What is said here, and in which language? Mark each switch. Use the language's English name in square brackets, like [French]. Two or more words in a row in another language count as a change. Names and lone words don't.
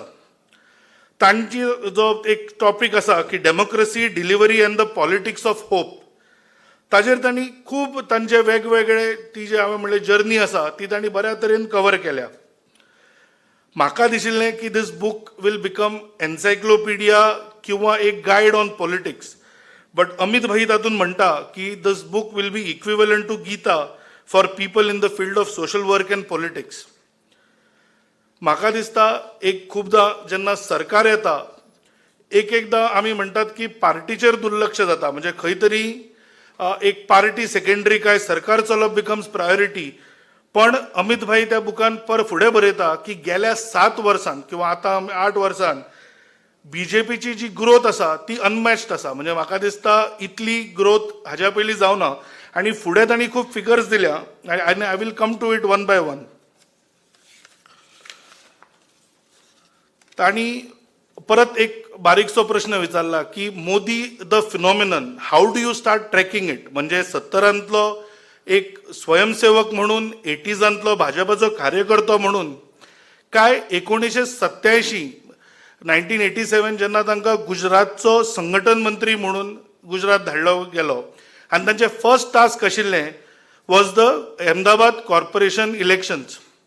[Konkani] तांची जो एक टॉपीक आसा की [English] democracy, delivery and the politics of hope, [Konkani] ताजेर तांणी खूब तांचे वेगवेगळे ती जे हांवें म्हणलें जर्नी आसा ती तांणी बऱ्या तरेन कवर केल्या. म्हाका दिशिल्लें की [English] this book will become encyclopedia किंवा एक guide on politics. बट अमित भाई [Konkani] तातूंत म्हणटा की [English] this book will be equivalent to Gita for people in the field of social work and politics. [Konkani] म्हाका दिसता एक खुबदां जेन्ना सरकार येता एकदां आमी म्हणटात की पार्टीचेर दुर्लक्ष जाता. म्हणजे खंय तरी एक पार्टी सेकंडरी काय सरकार चलप [English] becomes priority. [Konkani] पण अमित भाई त्या बुकान फुडें बरयता की गेल्या 7 वर्सांत किंवा आतां 8 वर्सांत बीजेपीची जी ग्रोथ आसा ती अनमॅच्ड आसा. म्हणजे म्हाका दिसता इतली ग्रोथ हाज्या पयलीं जावना. आनी फुडें तांणी खूब फिगर्स दिल्या आनी [English] I will come to it one by one. [Konkani] तांणी परत एक बारीकसो प्रश्न विचारला की [English] Modi the phenomenon, how do you start tracking it. [Konkani] म्हणजे 70रांतलो एक स्वयंसेवक म्हणून, 80सांतलो भाजपाचो कार्यकर्तो म्हणून, काय 1987 1987 जेन्ना तांकां गुजरातचो संघटन मंत्री म्हणून गुजरात धाडलो गेलो आनी तांचें [English] first task [Konkani] आशिल्लें [English] was the Ahmedabad corporation elections.